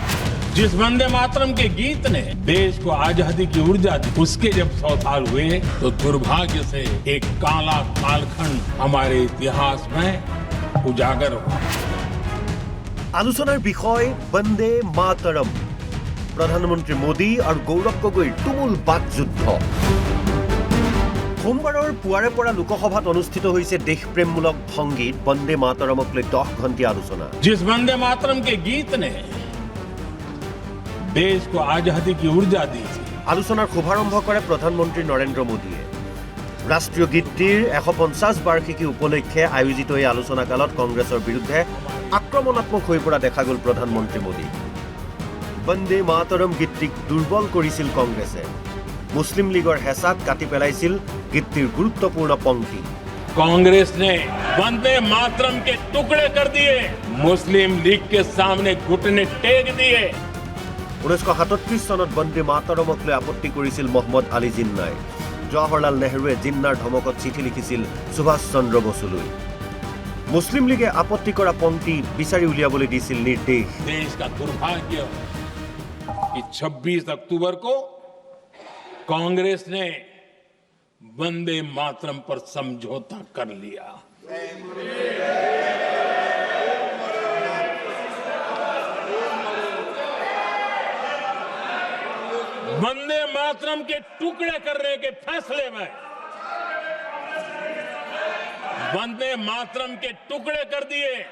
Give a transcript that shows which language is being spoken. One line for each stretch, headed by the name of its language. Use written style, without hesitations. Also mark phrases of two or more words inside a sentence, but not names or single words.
Hindi: जिस वंदे मातरम के गीत ने देश को आजादी की ऊर्जा दी, उसके जब 100 साल हुए तो दुर्भाग्य से एक काला कालखंड हमारे इतिहास में उजागर हुआ।
Assamese: আলোচনাৰ বিষয় वंदे मातरम। প্ৰধানমন্ত্ৰী মোদী আৰু गौरव गगৈৰ তুমুল বাকযুদ্ধ। সোমবাৰৰ পুৱাৰে পৰা লোকসভাত অনুষ্ঠিত হৈছে দেশপ্ৰেমমূলক সংগীত বন্দে মাতৰমক লৈ 10 ঘণ্টীয়া আলোচনা।
Hindi: जिस वंदे मातरम के गीत ने देश को आजादी की ऊर्जा दी थी।
Assamese: আলোচনাৰ শুভাৰম্ভ কৰে প্ৰধানমন্ত্ৰী নৰেন্দ্ৰ মোদীয়ে। ৰাষ্ট্ৰীয় গীতটিৰ 150 বাৰ্ষিকী উপলক্ষে আয়োজিত এই আলোচনা কালত কংগ্ৰেছৰ বিৰুদ্ধে আক্ৰমণাত্মক হৈ পৰা দেখা গ'ল প্ৰধানমন্ত্ৰী মোদী। বন্দে মাতৰম গীতটিক দুৰ্বল কৰিছিল কংগ্ৰেছে। মুছলিম লীগৰ হেঁচাত কাটি পেলাইছিল গীতটিৰ গুৰুত্বপূৰ্ণ পংক্তি।
Hindi: कांग्रेस ने वंदे मातरम के टुकड़े कर दिए, मुस्लिम लीग के सामने घुटने टेक दिए।
Assamese: 1937 চনত বন্দে মাতৰমক লৈ আপত্তি কৰিছিল মহম্মদ আলী জিন্নাই। জৱাহৰলাল নেহৰুৱে জিন্নাৰ ধমকত চিঠি লিখিছিল সুভাষ চন্দ্ৰ বসুলৈ। মুছলিম লীগে আপত্তি কৰা পংক্তি বিচাৰি উলিয়াবলৈ দিছিল নিৰ্দেশ।
Hindi: देश का दुर्भाग्य कि 26 अक्टूबर को कांग्रेस ने वंदे मातरम पर समझौता कर लिया। वंदे मातरम के टुकड़े करने के फैसले में वंदे मातरम के टुकड़े कर दिए।